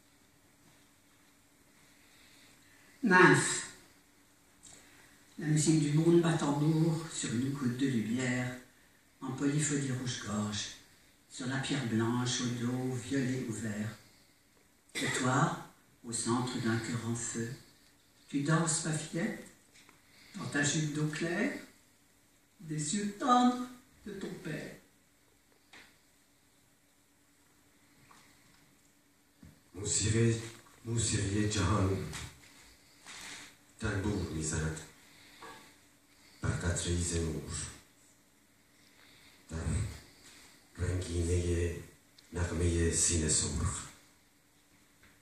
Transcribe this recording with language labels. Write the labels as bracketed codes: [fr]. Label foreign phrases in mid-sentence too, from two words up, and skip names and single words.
[fr] Nymphe, la musique du monde bat tambour sur une goutte de lumière, en polyphonie rouge-gorge, sur la pierre blanche au dos violet ouvert. Et toi, au centre d'un cœur en feu, tu danses ma fillette, dans ta jupe d'eau claire, des yeux tendres de ton père. [fa] موسیقی جهان تنبور میزند بر قطره‌ای ز نور در رنگینه نغمه سینه سرخ